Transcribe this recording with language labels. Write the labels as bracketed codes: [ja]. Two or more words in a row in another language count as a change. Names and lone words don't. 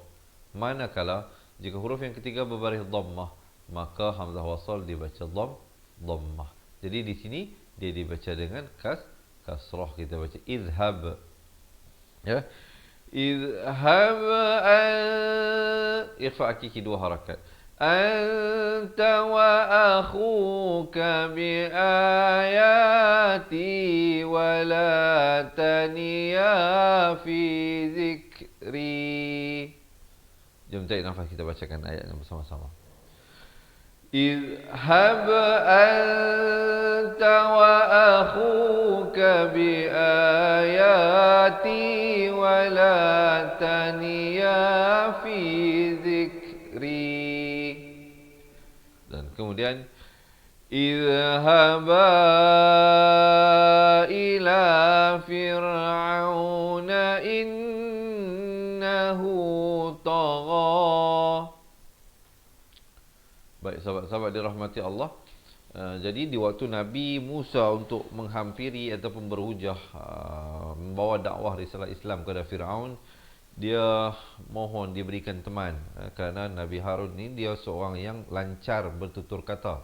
[ms] Manakala jika huruf yang ketiga berbaris dhammah, maka hamzah wasal dibaca dhammah. Jadi di sini dia dibaca dengan kasrah. Kita baca izhab. Ya. Izhab ikhfa akiki dua harakat. [ar] أنت وأخوك بآياتي ولا تنيا في ذكري. [ms] Jom tarik nafas, kita bacakan ayatnya bersama-sama. [ar] اذهب أنت وأخوك بآياتي ولا تنيا في ذكري. [ms] Dan kemudian [ar] اذهبا إلى فرعون إنه طغى. [ms] Baik sahabat-sahabat dirahmati Allah. Jadi di waktu Nabi Musa untuk menghampiri ataupun berhujah membawa dakwah risalah Islam kepada Firaun, dia mohon diberikan teman kerana Nabi Harun ni dia seorang yang lancar bertutur kata.